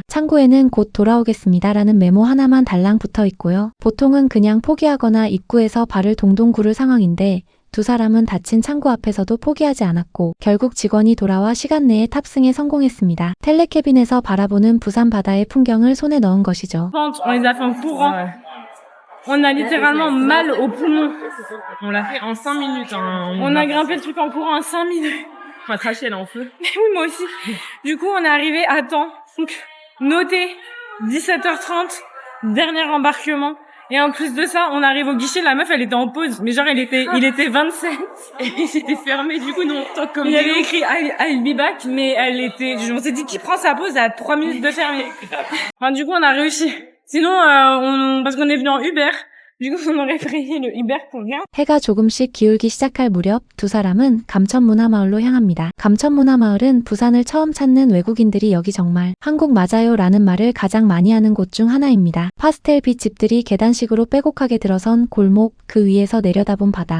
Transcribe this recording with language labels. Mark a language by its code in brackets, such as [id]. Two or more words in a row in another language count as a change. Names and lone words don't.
[ko] 창구에는 곧 돌아오겠습니다라는 메모 하나만 달랑 붙어 있고요. 보통은 그냥 포기하거나 입구에서 발을 동동 구를 상황인데 두 사람은 닫힌 창구 앞에서도 포기하지 않았고 결국 직원이 돌아와 시간 내에 탑승에 성공했습니다. 텔레캐빈에서 바라보는 부산 바다의 풍경을 손에 넣은 것이죠. [fr] On les a fait en courant. On a littéralement mal au poumon. On l'a fait en 5 minutes. Hein. On a grimpé le truc en courant en 5 minutes. Ma trachée, elle est en feu. Mais oui, moi aussi. Du coup, on est arrivé à temps. Donc, noté 17h30, dernier embarquement. Et en plus de ça, on arrive au guichet, la meuf, elle était en pause. Mais genre, il était 27. Et c'était fermé, du coup, nous, on toque comme Il y des avait loups. écrit [en] I'll be back, [fr] mais on s'est dit qui prend sa pause à 3 minutes de fermer. Enfin, du coup, on a réussi. Sinon, parce qu'on est venu en Uber. Du coup, on aurait payé le Uber pour rien. [ko] 해가 조금씩 기울기 시작할 무렵 두 사람은 감천문화마을로 향합니다. 감천문화마을은 부산을 처음 찾는 외국인들이 여기 정말 한국 맞아요 라는 말을 가장 많이 하는 곳 중 하나입니다. 파스텔빛 집들이 계단식으로 빼곡하게 들어선 골목, 그 위에서 내려다본 바다.